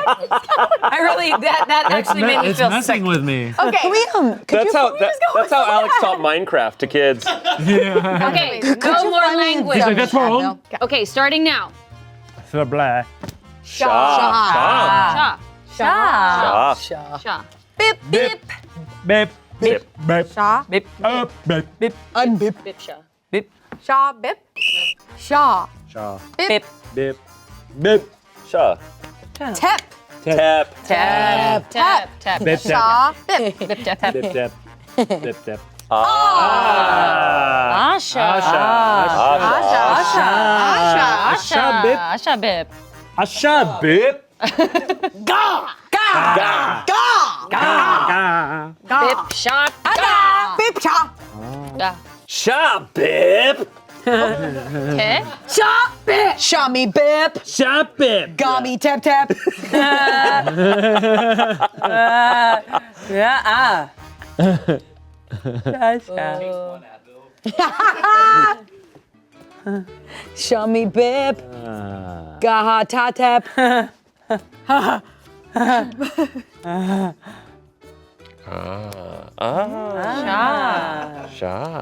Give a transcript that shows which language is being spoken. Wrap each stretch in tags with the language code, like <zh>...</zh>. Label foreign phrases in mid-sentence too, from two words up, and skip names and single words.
<en>I really that actually made me It's feel messing sick. with me. Okay. That's how Alex taught Minecraft to kids. Okay, no more language. He's like, that's wrong. Okay, starting now. So blah. Sha. Sha. Sha. Bip, bip. Bip, bip, bip. Shaw. Bip. Bip, bip. Unbip. Bip sha. Bip. Shaw, bip. Shaw. Shaw. Bip. Bip, bip. Sha. Tep. Tap. Tap. Tap. Tap. Bip, Shaw, bip. Bip tap. Bip, dip. Bip, dip. Ah. Asha. Asha, bip. Asha bip. Asha, bip. Ga. Bip shot. Bip, shaw. Sha, bip. Okay. Shop bip. Shaw me bip. Shop bip. Got me tap tap. Yeah. Shaw me bip. Gaha ta tap. Sha.</en>